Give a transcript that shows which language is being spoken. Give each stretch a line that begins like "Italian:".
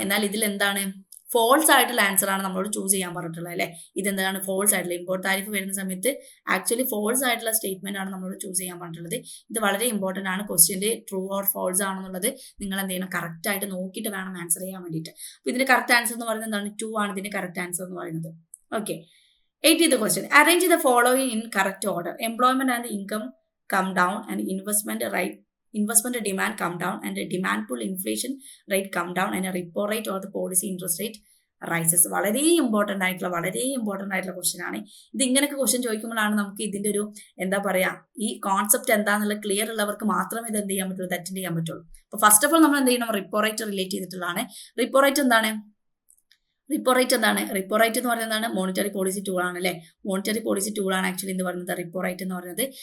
Malayalam: എന്നാൽ ഇതിൽ എന്താണ്, ഫോൾസ് ആയിട്ടുള്ള ആൻസർ ആണ് നമ്മളോട് ചൂസ് ചെയ്യാൻ പറഞ്ഞിട്ടുള്ളത് അല്ലെ. ഇതെന്താണ്, ഫോൾസ് ആയിട്ടുള്ള ഇമ്പോർട്ട് താരിഫ് വരുന്ന സമയത്ത് ആക്ച്വലി ഫോൾസ് ആയിട്ടുള്ള സ്റ്റേറ്റ്മെന്റ് ആണ് നമ്മളോട് ചൂസ് ചെയ്യാൻ പറഞ്ഞിട്ടുള്ളത്. ഇത് വളരെ ഇമ്പോർട്ടന്റ് ആണ്. ക്വസ്റ്റ്യന്റെ ട്രൂ ഓർ ഫോൾസ് ആണെന്നുള്ളത് നിങ്ങൾ എന്ത് ചെയ്യണം, കറക്റ്റ് ആയിട്ട് നോക്കിയിട്ട് വേണം ആൻസർ ചെയ്യാൻ വേണ്ടിയിട്ട്. അപ്പൊ ഇതിന്റെ കറക്റ്റ് ആൻസർ എന്ന് പറയുന്നത് എന്താണ്, 2 ആണ് ഇതിന്റെ കറക്റ്റ് ആൻസർ എന്ന് പറയുന്നത്.
English: Okay, 80th question. Arrange the following in correct order. Employment and income come down and investment demand come down and the demand pull inflation rate come down and a repo rate or the policy interest rate rises.
Malayalam: വളരെ important ആയിട്ടുള്ള question ആണ് ഇത്. ഇങ്ങനെയൊക്കെ question ചോദിക്കുമ്പോഴാണ് നമുക്ക് ഇതിന്റെ ഒരു എന്താ പറയാ ഈ കോൺസെപ്റ്റ് എന്താണെന്നുള്ള ക്ലിയർ ഉള്ളവർക്ക് മാത്രമേ ഇത് എന്ത് ചെയ്യാൻ പറ്റുള്ളൂ, അറ്റൻഡ് ചെയ്യാൻ പറ്റുള്ളൂ. അപ്പൊ ഫസ്റ്റ് ഓഫ് ഓൾ നമ്മൾ എന്ത് ചെയ്യണം, റിപ്പോ റേറ്റ് റിലേറ്റ് ചെയ്തിട്ടുള്ളതാണ്. റിപ്പോ റേറ്റ് എന്താണ്? റിപ്പോ റേറ്റ് എന്ന് പറയുന്നത് എന്താണ്? മോണിറ്ററി പോളിസി ടൂൾ ആണ് അല്ലെ. മോണിറ്ററി പോളിസി ടൂൾ ആണ് ആക്ച്വലി എന്ന് പറയുന്നത് റിപ്പോ റേറ്റ് എന്ന് പറയുന്നത്.